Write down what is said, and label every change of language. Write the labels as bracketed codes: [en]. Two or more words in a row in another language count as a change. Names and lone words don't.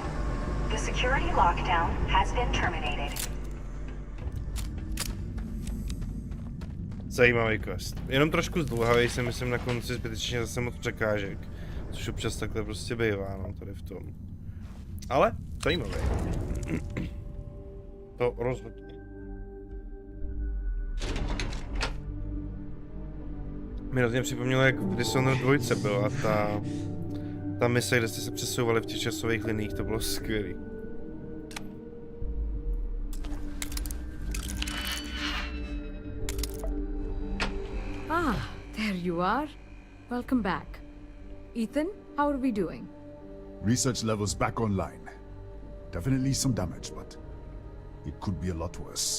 [en] The security lockdown has been terminated. [cs] Zajímavý quest. Jenom trošku zdlouhavý si myslím na konci zbytečně zase moc překážek. Což občas takhle prostě bývá, no, tady v tom. Ale zajímavý. To rozhodně. Mi hrozně připomnělo, jak v Dishonored 2 byla ta mise, kde jste se přesouvali v těch časových liních, to bylo skvělý. [en] Ah, there you are. Welcome back. Ethan, how are we doing? Research levels back online. Definitely some damage, but it could be a lot worse.